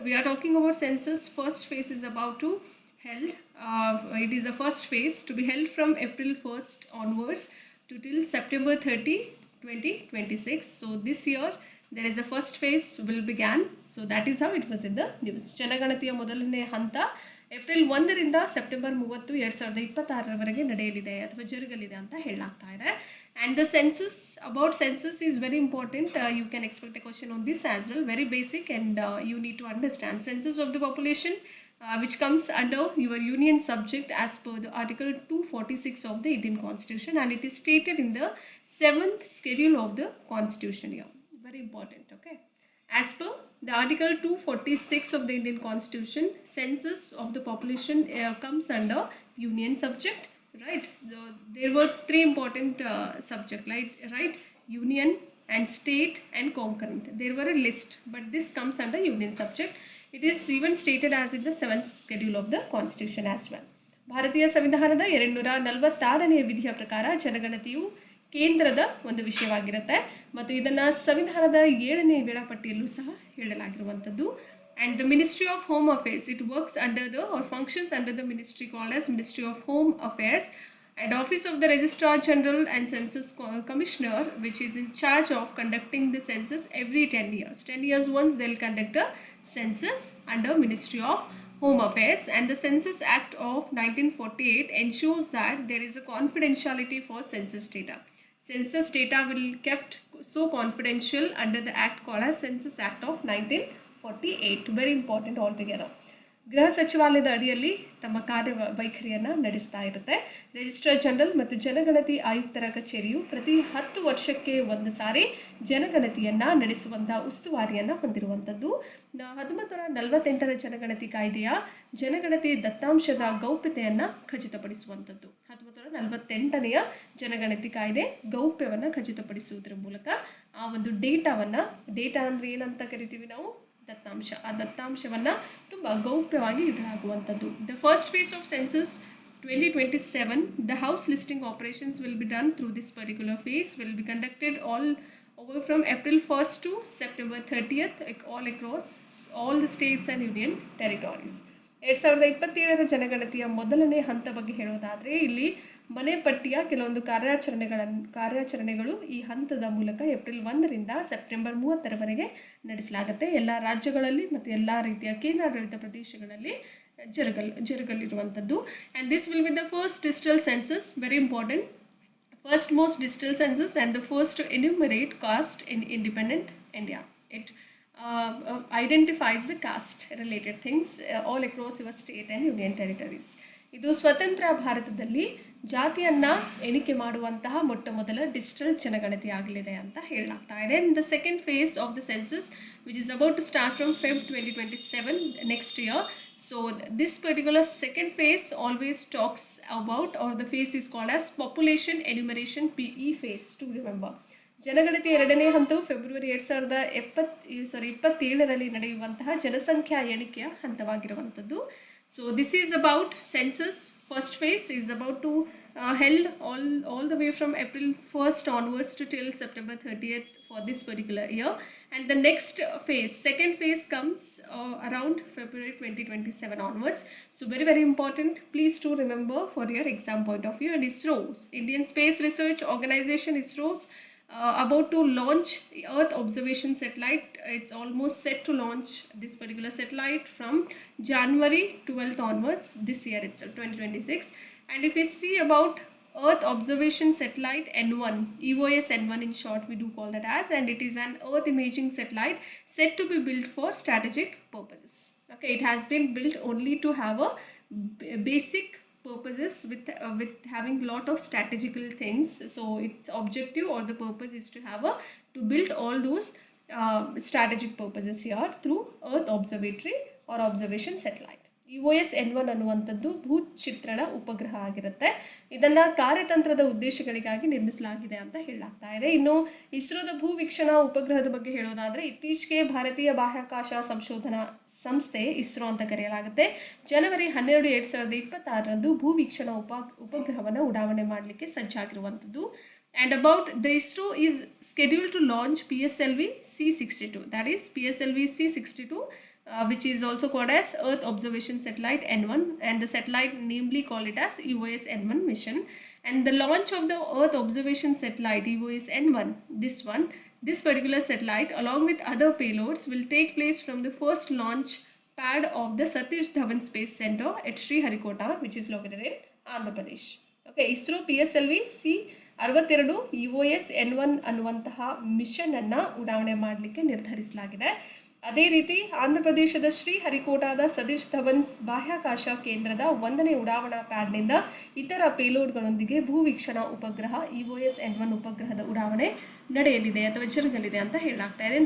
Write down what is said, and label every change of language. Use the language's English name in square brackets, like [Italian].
[English] We are talking about census. First phase is about to held. It is the first phase to be held from April 1st onwards to till September 30, 2026. So this year there is a first phase will began. So that is how it was in the news. [Kannada] ಜನಗಣತಿಯ ಮೊದಲನೇ ಹಂತ April 1ರಿಂದ September 30, 2026ರವರೆಗೆ ನಡೆಯಲಿದೆ ಅಥವಾ ಜರುಗಲಿದೆ ಅಂತ ಹೇಳಲಾಗ್ತಾ ಇದೆ. [English] And the census, about census is very important. You can expect a question on this as well. Very basic, and you need to understand census of the population, which comes under your union subject as per the article 246 of the Indian Constitution, and it is stated in the 7th schedule of the Constitution here. Very important. Okay, as per the article 246 of the Indian Constitution, census of the population comes under union subject, right? So there were 3 important subject, right? Union and state and concurrent. There were a list, but this comes under union subject. It is even stated as in the 7th schedule of the Constitution as well. [Kannada] ಭಾರತೀಯ ಸಂವಿಧಾನದ 246ನೇ ವಿಧಿಯ ಪ್ರಕಾರ ಜನಗಣತಿಯು ಕೇಂದ್ರದ ಒಂದು ವಿಷಯವಾಗಿರುತ್ತೆ ಮತ್ತು ಇದನ್ನು ಸಂವಿಧಾನದ 7ನೇ ವೇಳಾಪಟ್ಟಿಯಲ್ಲೂ ಸಹ ಹೇಳಲಾಗಿರುವಂಥದ್ದು. [English] And the Ministry of Home Affairs, it works under the or functions under the ministry called as Ministry of Home Affairs, and Office of the Registrar General and Census Commissioner, which is in charge of conducting the census every 10 years. 10 years once they'll conduct a census under Ministry of Home Affairs. And the Census Act of 1948 ensures that there is a confidentiality for census data. Census data will kept so confidential under the act called as Census Act of 1948. Very important altogether. [Kannada] ಗೃಹ ಸಚಿವಾಲಯದ ಅಡಿಯಲ್ಲಿ ತಮ್ಮ ಕಾರ್ಯವೈಖರಿಯನ್ನು ನಡೆಸ್ತಾ ಇರುತ್ತೆ. Registrar general ಮತ್ತು ಜನಗಣತಿ ಆಯುಕ್ತರ ಕಚೇರಿಯು ಪ್ರತಿ 10 ವರ್ಷಕ್ಕೆ ಒಂದು ಸಾರಿ ಜನಗಣತಿಯನ್ನು ನಡೆಸುವಂತಹ ಉಸ್ತುವಾರಿಯನ್ನು ಹೊಂದಿರುವಂಥದ್ದು. 1948ರ ಜನಗಣತಿ ಕಾಯ್ದೆಯ ಜನಗಣತಿ ದತ್ತಾಂಶದ ಗೌಪ್ಯತೆಯನ್ನು ಖಚಿತಪಡಿಸುವಂಥದ್ದು. 1948ನೆಯ ಜನಗಣತಿ ಕಾಯ್ದೆ ಗೌಪ್ಯವನ್ನು ಖಚಿತಪಡಿಸುವುದರ ಮೂಲಕ ಆ ಒಂದು ಡೇಟಾ ಅಂದರೆ ಏನಂತ ಕರಿತೀವಿ ನಾವು, ದತ್ತಾಂಶ. ಆ ದತ್ತಾಂಶವನ್ನು ತುಂಬ ಗೌಪ್ಯವಾಗಿ ಇಡಲಾಗುವಂಥದ್ದು. [English] The first phase of census 2027, the house listing operations will be done through this particular phase, will be conducted all over from April 1st to September 30th, all across all the states and union territories. [Kannada] 2027ರ ಜನಗಣತಿಯ ಮೊದಲನೇ ಹಂತ ಬಗ್ಗೆ ಹೇಳೋದಾದರೆ ಇಲ್ಲಿ ಮನೆ ಪಟ್ಟಿಯ ಕೆಲವೊಂದು ಕಾರ್ಯಾಚರಣೆಗಳು ಈ ಹಂತದ ಮೂಲಕ ಏಪ್ರಿಲ್ 1ರಿಂದ ಸೆಪ್ಟೆಂಬರ್ 30ರವರೆಗೆ ನಡೆಸಲಾಗುತ್ತೆ. ಎಲ್ಲ ರಾಜ್ಯಗಳಲ್ಲಿ ಮತ್ತು ಎಲ್ಲ ರೀತಿಯ ಕೇಂದ್ರಾಡಳಿತ ಪ್ರದೇಶಗಳಲ್ಲಿ ಜರುಗಲಿರುವಂಥದ್ದು. [English] And this will be the first digital census, very important, first most digital census and the first to enumerate caste in independent India. It identifies the caste related things all across your state and union territories. [Kannada] ಇದು ಸ್ವತಂತ್ರ ಭಾರತದಲ್ಲಿ ಜಾತಿಯನ್ನು ಎಣಿಕೆ ಮಾಡುವಂತಹ ಮೊಟ್ಟ ಮೊದಲ digital ಜನಗಣತಿ ಆಗಲಿದೆ ಅಂತ ಹೇಳಲಾಗ್ತಾ ಇದೆ. [English] In the second phase of the census which is about to start from Feb 2027 next year. So this particular second phase always talks about, or the phase is called as population enumeration, PE phase, to remember. [Kannada] ಜನಗಣತಿ 2ನೇ ಹಂತವು February 2027ರಲ್ಲಿ ನಡೆಯುವಂತಹ ಜನಸಂಖ್ಯಾ ಎಣಿಕೆಯ ಹಂತವಾಗಿರುವಂಥದ್ದು. [English] So this is about census. First phase is about to held all the way from April 1st onwards to till September 30th for this particular year. And the next phase, second phase, comes around February 2027 onwards. So very, very important. Please do remember for your exam point of view. And ISRO's, Indian Space Research Organization, ISRO's about to launch Earth observation satellite. It's almost set to launch this particular satellite from January 12th onwards this year itself, 2026. And if we see about Earth observation satellite N1, EOS N1 in short we do call that as, and it is an Earth imaging satellite set to be built for strategic purposes. Okay, it has been built only to have a basic purposes with having lot of strategical things. So its objective or the purpose is to have a to build all those strategic purposes here through Earth Observatory or observation satellite. [Kannada] EOS-N1 ಅನ್ನುವಂಥದ್ದು ಭೂಚಿತ್ರಣ ಉಪಗ್ರಹ ಆಗಿರುತ್ತೆ. ಇದನ್ನು ಕಾರ್ಯತಂತ್ರದ ಉದ್ದೇಶಗಳಿಗಾಗಿ ನಿರ್ಮಿಸಲಾಗಿದೆ ಅಂತ ಹೇಳಲಾಗ್ತಾ ಇದೆ. ಇನ್ನು ಇಸ್ರೋದ ಭೂವೀಕ್ಷಣಾ ಉಪಗ್ರಹದ ಬಗ್ಗೆ ಹೇಳೋದಾದರೆ, ಇತ್ತೀಚೆಗೆ ಭಾರತೀಯ ಬಾಹ್ಯಾಕಾಶ ಸಂಶೋಧನಾ ಸಂಸ್ಥೆ ಇಸ್ರೋ ಅಂತ ಕರೆಯಲಾಗುತ್ತೆ ಜನವರಿ 12, 2026ರಂದು ಭೂವೀಕ್ಷಣಾ ಉಪಗ್ರಹವನ್ನು ಉಡಾವಣೆ ಮಾಡಲಿಕ್ಕೆ ಸಜ್ಜಾಗಿರುವಂಥದ್ದು. [English] And about the ISRO is scheduled to launch PSLV C62, that is PSLV C62, which is also called as Earth Observation Satellite N1, and the satellite namely call it as EOS-N1 mission. And the launch of the Earth Observation Satellite EOS-N1, this particular satellite along with other payloads will take place from the first launch pad of the Satish Dhawan Space Center at Sriharikota, which is located in Andhra Pradesh. [Kannada] Okay, ISRO PSLV C62 EOS-N1 ಅನ್ನುವಂತಹ mission ಅನ್ನು ಉಡಾವಣೆ ಮಾಡಲಿಕ್ಕೆ ನಿರ್ಧರಿಸಲಾಗಿದೆ. ಅದೇ ರೀತಿ ಆಂಧ್ರ ಪ್ರದೇಶದ ಶ್ರೀಹರಿಕೋಟಾದ ಸತೀಶ್ ಧವನ್ ಬಾಹ್ಯಾಕಾಶ ಕೇಂದ್ರದ 1ನೇ ಉಡಾವಣಾ ಪ್ಯಾಡ್ನಿಂದ ಇತರ ಪೇಲೋಡ್ಗಳೊಂದಿಗೆ ಭೂವೀಕ್ಷಣಾ ಉಪಗ್ರಹ EOS-N1 ಉಪಗ್ರಹದ ಉಡಾವಣೆ ನಡೆಯಲಿದೆ ಅಥವಾ ಜರುಗಲಿದೆ ಅಂತ ಹೇಳಲಾಗ್ತಾ ಇದೆ.